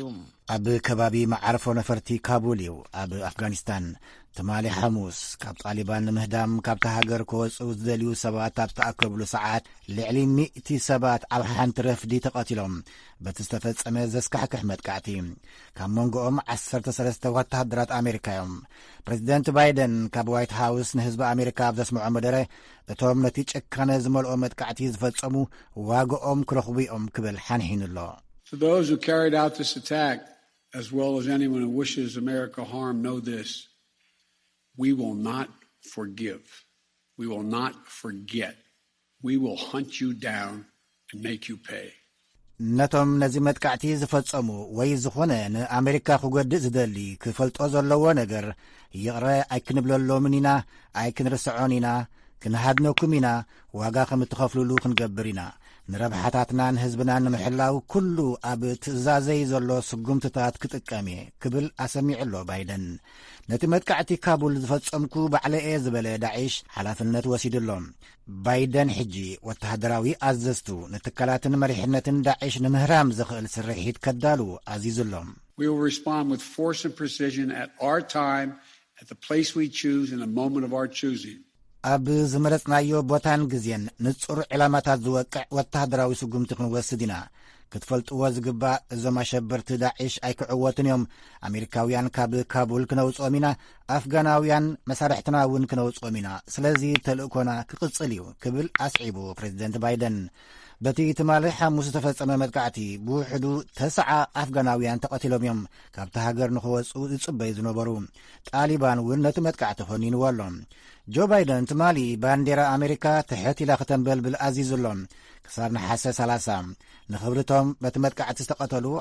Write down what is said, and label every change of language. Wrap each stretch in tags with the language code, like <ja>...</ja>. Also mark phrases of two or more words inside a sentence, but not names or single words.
<ti>ኣብ ከባቢ መዓርፎ ነፈርቲ ካቡል እዩ ኣብ ኣፍጋኒስታን ትማሊ ሐሙስ ካብ ጣሊባን ንምህዳም ካብቲ ሃገር ክወፅኡ ዝደልዩ ሰባት ኣብ ተኣከብሉ ሰዓት ልዕሊ 100 ሰባት ኣብ ሓንቲ ረፍዲ ተቐቲሎም በቲ ዝተፈጸመ ዘስካሕክሕ መጥቃዕቲ ካብ መንጎኦም 13 ወታደራት ኣሜሪካ እዮም ፕሬዚደንት ባይደን ካብ ዋይት ሃውስ ንህዝቢ ኣሜሪካ ኣብ ዘስምዖ መደረ እቶም ነቲ ጭካነ ዝመልኦ መጥቃዕቲ ዝፈጸሙ ዋግኦም ክረኽቡ እዮም ክብል ሓንሒኑሎ</ti> <en>For those who carried out this attack, as well as anyone who wishes America harm, know this. We will not forgive. We will not forget. We will hunt you down and make you pay.</en> <ti>ነቶም ነዚ መጥቃዕቲ ዝፈጸሙ ወይ ዝኾነ ንኣሜሪካ ክጐድእ ዝደሊ ክፈልጦ ዘለዎ ነገር ይቕረ ኣይክንብለሎምን ኢና፣ ኣይክንርስዖን ኢና፣ ክንሃድነኩም ኢና፣ ዋጋ ከም እትኸፍልሉ ክንገብር ኢና፣ ንረብሓታትናን ህዝብናን ንምሕላው ኩሉ ኣብ ትእዛዘይ ዘሎ ስጉምትታት ክጥቀም እየ ክብል ኣሰሚዑሎ ባይደን። ነቲ መጥቃዕቲ ካቡል ዝፈጸምኩ ባዕለየ ዝበለ ዳዒሽ ሓላፍነት ወሲድሎም። ባይደን ሕጂ ወተሃደራዊ ኣዘዝቱ ንትካላትን መሪሕነትን ዳዒሽ ንምህራም ዝኽእል ስርሒት ከዳሉ ኣዚዙሎም።</ti> <en>We will respond with force and precision at our time, at the place we choose, in a moment of our choosing.</en> <ti>ኣብ ዝመረጽናዮ ቦታን ግዜን ንጹር ዕላማታት ዝወቅዕ ወተሃደራዊ ስጉምቲ ክንወስድ ኢና። ክትፈልጥዎ ዝግባእ እዞም ኣሸበርቲ ዳዒሽ ኣይክዕወትን እዮም። ኣሜሪካውያን ካብ ካቡል ክነውጾም ኢና፣ ኣፍጋናውያን መሳርሕትና እውን ክነውጾም ኢና። ስለዚ ተልእኮና ክቕጽል እዩ ክብል ኣስዒቡ ፕሬዚደንት ባይደን። በቲ ትማሊ ሐሙስ ዝተፈጸመ መጥቃዕቲ ብውሕዱ 9 ኣፍጋናውያን ተቐቲሎም እዮም ካብቲ ሃገር ንኽወፁ ዝጽበዩ ዝነበሩ። ጣሊባን እውን ነቲ መጥቃዕቲ ኾኒንዎ ኣሎ። ጆ ባይደን ትማሊ ባንዴራ ኣሜሪካ ትሕት ኢላ ክተንበልብል ኣዚዙሎም ክሳብ ነሓሰ 30 ንኽብርቶም በቲ መጥቃዕቲ ዝተቐተሉ</ti>